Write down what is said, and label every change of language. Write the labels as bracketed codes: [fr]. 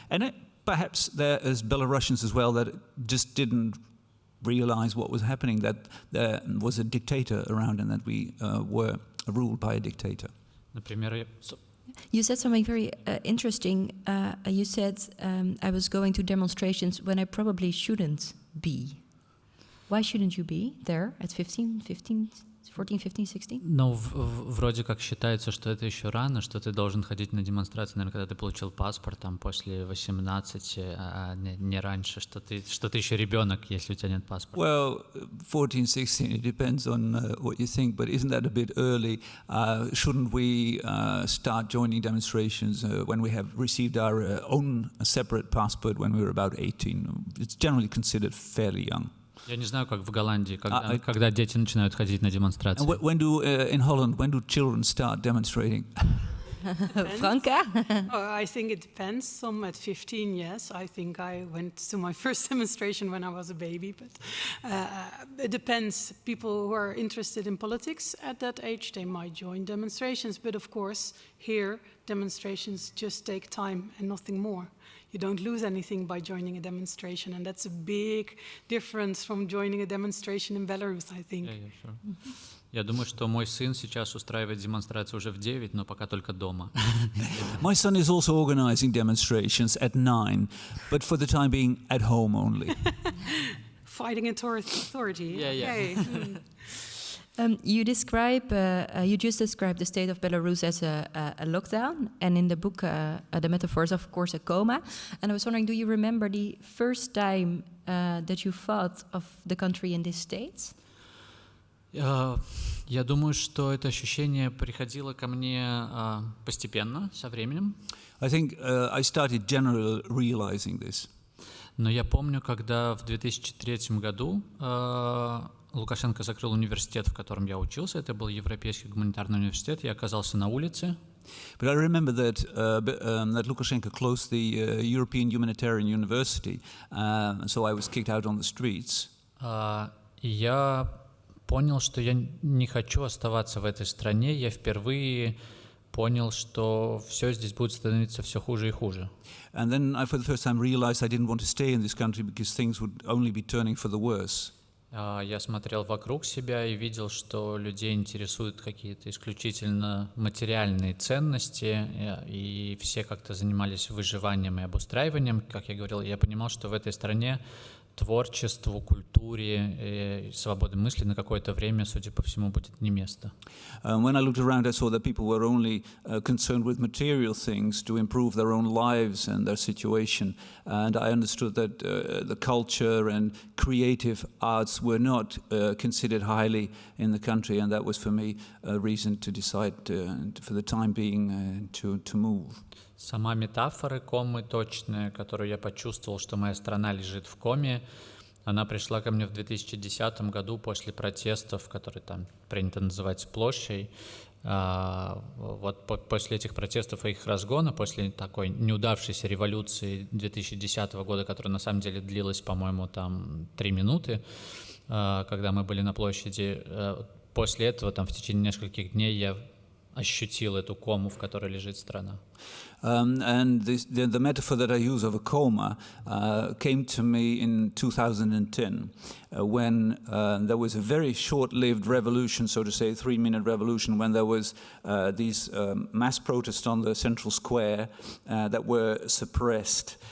[en] And perhaps there is Belarusians as well that just didn't realize what was happening, that there was a dictator around and that we were ruled by a dictator. [ru] Например, [en] You said something very interesting. You said, I was going to demonstrations when I probably shouldn't be. Why shouldn't you be there at 14, 15, 16? [ru] Ну, вроде как считается, что это еще рано, что ты должен ходить на демонстрации, наверное, когда ты получил паспорт, там, после 18, а не раньше, что ты еще ребенок, если у тебя нет паспорта. [en] Well, 14, 16, it depends on what you think, but isn't that a bit early? Shouldn't we start joining demonstrations when we have received our own separate passport when we were about 18? It's generally considered fairly young. [ru] Я не знаю, как в Голландии, когда дети начинают ходить на демонстрации. [en] In Holland, when do children start demonstrating? Franka? I think it depends. Some at 15, yes. I think I went to my first demonstration when I was a baby. But it depends. People who are interested in politics at that age, they might join demonstrations. But of course, here, demonstrations just take time and nothing more. You don't lose anything by joining a demonstration. And that's a big difference from joining a demonstration in Belarus, I think. Yeah, sure. [ru] Я думаю, что мой сын сейчас устраивает демонстрации уже в 9, но пока только дома. [en] My son is also organizing demonstrations at 9, but for the time being at home only. Fighting authority. Yeah. You just described the state of Belarus as a lockdown, and in the book, the metaphor is of course a coma. And I was wondering, do you remember the first time that you thought of the country in this state? [ru] Я думаю, что это ощущение приходило ко мне постепенно, со временем. [en] I think I started generally realizing this. [ru] Но я помню, когда в 2003 году Лукашенко закрыл университет, в котором я учился. Это был Европейский гуманитарный университет. Я оказался на улице. [en] But I remember that Lukashenko closed the European Humanitarian University, so I was kicked out on the streets. [ru] И я понял, что я не хочу оставаться в этой стране. Я впервые понял, что все здесь будет становиться все хуже и хуже. [en] And then I, for the first time, realized I didn't want to stay in this country because things would only be turning for the worse. [ru] Я смотрел вокруг себя и видел, что людей интересуют какие-то исключительно материальные ценности, и все как-то занимались выживанием и обустраиванием, как я говорил. Я понимал, что в этой стране творчеству, культуре и свободе мысли на какое-то время, судя по всему, будет не место. [en] When I looked around, I saw that people were only concerned with material things to improve their own lives and their situation. And I understood that the culture and creative arts were not considered highly in the country, and that was for me a reason to decide for the time being to move. [ru] Сама метафора комы точная, которую я почувствовал, что моя страна лежит в коме, она пришла ко мне в 2010 году после протестов, которые там принято называть площадью. Вот после этих протестов и их разгона, после такой неудавшейся революции 2010 года, которая на самом деле длилась, по-моему, там 3 минуты, когда мы были на площади, после этого там в течение нескольких дней я ощутил эту кому, в которой лежит страна. [en] And the metaphor that I use of a coma came to me in 2010 when there was a very short-lived revolution, so to say, 3-minute revolution, when there was these mass protests on the central square that were suppressed.